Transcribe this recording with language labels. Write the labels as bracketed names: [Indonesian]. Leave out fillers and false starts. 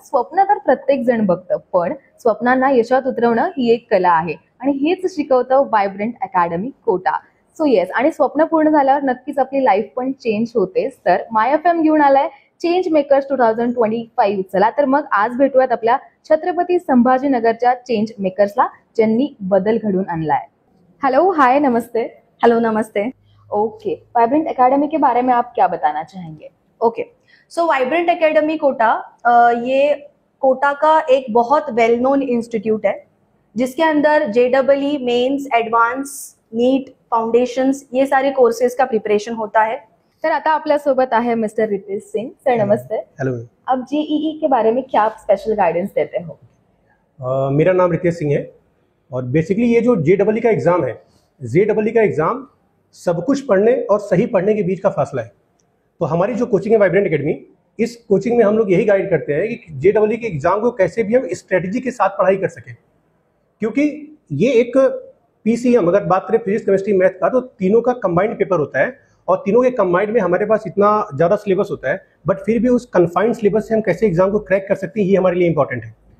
[Marathi] स्वप्न तर प्रत्येक जण बघतं, पण स्वप्नांना यशात उतरवणं ही एक कला आहे आणि हेच शिकवतं vibrant academy Kota. So yes, आणि स्वप्न पूर्ण झाल्यावर नक्कीच आपली लाईफ पण चेंज होतेच. तर YFM घेऊन आलाय चेंज मेकर्स 2025. चला तर मग आज भेटूयात आपल्या छत्रपती संभाजीनगरच्या चेंज मेकर्सला, ज्यांनी बदल घडून आणलाय. [English] Hello hi, नमस्ते. Hello नमस्ते। [Hindi] ओके, वाइब्रेंट एकेडमी के बारे में आप क्या बताना चाहेंगे? ओके, सो वाइब्रेंट एकेडमी कोटा ये कोटा का एक बहुत वेल नोन इंस्टीट्यूट है जिसके अंदर JEE mains, advance, NEET, foundations ये सारे कोर्सेज का प्रिपरेशन होता है। [Marathi] तर आता आपल्यासोबत आहे मिस्टर रितेश सिंह. सर नमस्ते. [English] Hello. [Hindi] अब JEE के बारे में क्या आप स्पेशल गाइडेंस देते हो? मेरा नाम रितेश सिंह है और बेसिकली ये जो JEE का एग्ज़ाम है, JEE का एग्ज़ाम सब कुछ पढ़ने और सही पढ़ने के बीच का फासला है। तो हमारी जो कोचिंग है वाइब्रेंट एकेडमी, इस कोचिंग में हम लोग यही गाइड करते हैं कि JEE के एग्ज़ाम को कैसे भी हम स्ट्रेटजी के साथ पढ़ाई कर सकें, क्योंकि ये एक PCM अगर बात करें फिजिक्स केमिस्ट्री मैथ का, तो तीनों का कंबाइंड पेपर होता है और तीनों के कंबाइंड में हमारे पास इतना ज़्यादा सिलेबस होता है, बट फिर भी उस कन्फाइंड सिलेबस से हम कैसे एग्जाम को क्रैक कर सकते हैं, ये हमारे लिए इंपॉर्टेंट है।